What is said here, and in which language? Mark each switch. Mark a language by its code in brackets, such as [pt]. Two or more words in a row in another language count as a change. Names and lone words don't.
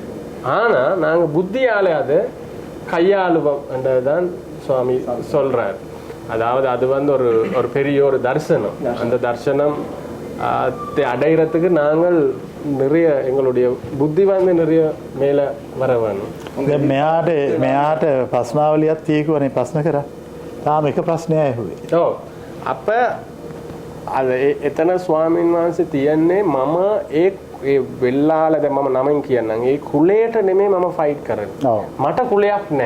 [ta] ஆனால் நாங்கள் புத்தியால் அதை கையாளுவோம் என்றதுதான் சுவாமி சொல்றார். அதாவது அது வந்து ஒரு பெரிய ஒரு தர்சனம். அந்த தர்சனம் அடைகிறதுக்கு நாங்கள் நிறைய எங்களுடைய புத்தி வந்து நிறைய மேலே வர வேணும். [si] මෙයාට ප්‍රශ්නාවලියක් තියෙකවනේ ප්‍රශ්න කරා. තාම එක ප්‍රශ්නයක් ඇහුවේ. ඔව්. අප අද එතන ස්වාමීන් වහන්සේ තියන්නේ මම ඒ වෙල්ලාල දැන් මම නමෙන් කියන්නම්. ඒ කුලයට නෙමෙයි මම ෆයිට් කරන්නේ. මට කුලයක් නැහැ.